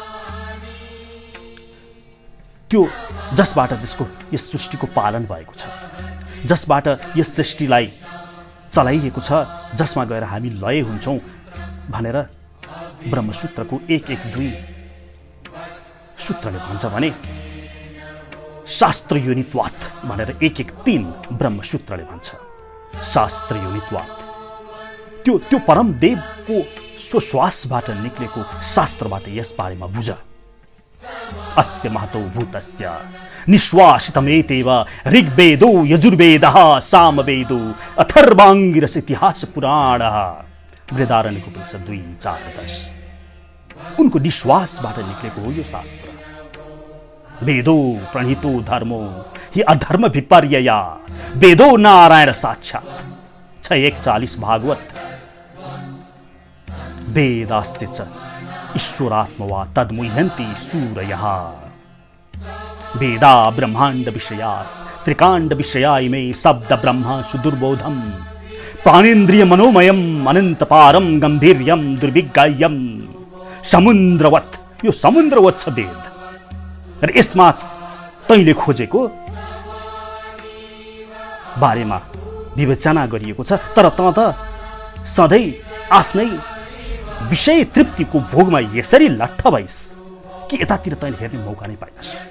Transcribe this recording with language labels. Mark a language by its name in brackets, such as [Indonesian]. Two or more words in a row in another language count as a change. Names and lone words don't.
[Nepali] त्यो जसबाट यस सृष्टिको पालन भएको छ, जसबाट यस सृष्टिलाई चलाइएको छ, जसमा गएर हामी लय हुन्छौँ भनेर ब्रह्मसूत्रको 1:1-2 सूत्रले भन्छ भने, [Sanskrit] शास्त्र योनित्वात् [Nepali] भनेर 1:1-3 ब्रह्मसूत्रले भन्छ। [Sanskrit] शास्त्र योनित्वात् [Nepali] त्यो परम देवको स्वश्वासबाट निक्लेको शास्त्रबाट यस बारेमा बुझ। [Sanskrit] अस्य महतो भूतस्य निश्वासितमेतेव ऋग्वेदो यजुर्वेदः सामवेदो अथर्वाङ्गिरस इतिहास पुराणः बृहदारण्यक उपनिषद 2:4-10। [Nepali] उनको निश्वासबाट निक्लेको हो यो शास्त्र। [Sanskrit] वेदो प्रणीतो धर्मो हि अधर्म विपर्यया वेदो नारायण साक्षात् 6:41 भागवत। वेदास्ते च ईश्वरात्मवा तद्मुह्यन्ति सूरयः वेदा ब्रह्मांड विषयास् त्रिकांड विषया इमे शब्द ब्रह्म सुदुर्बोधम प्राणेन्द्रिय मनोमयम अनंत पारम गंभीर्यम दुर्विज्ञायम समुद्रवत। [Nepali] यो समुद्रवत छ वेद र यसमा तैले खोजेको बारेमा विवेचना गरिएको छ, तर त सधैँ आफ्नै विषय तृप्तिको भोगमा यसरी लट्ठ भइस् कि यतातिर तैले हेर्ने मौका नै पाइनस्।